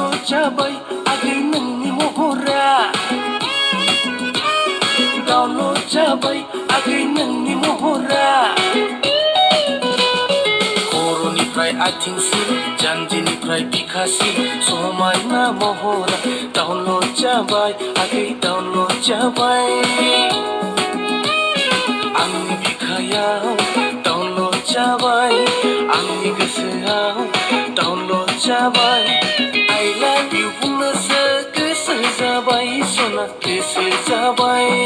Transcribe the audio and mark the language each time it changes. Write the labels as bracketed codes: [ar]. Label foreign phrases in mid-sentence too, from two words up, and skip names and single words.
[brx] जाबाय आगै नोंनि महरा डाउनलड जाबाय आगै नोंनि महरा खर'निफ्राय आथिंसिम जानजिनिफ्राय बिखासिम समायना महरा डाउनलड जाबाय आगै डाउनलड जाबाय आंनि बिखायाव डाउनलड जाबाय आंनि गोसोआव डाउनलड जाबाय [en] I love you [brx] बुंनोसो गोसो जाबाय सना गोसो जाबाय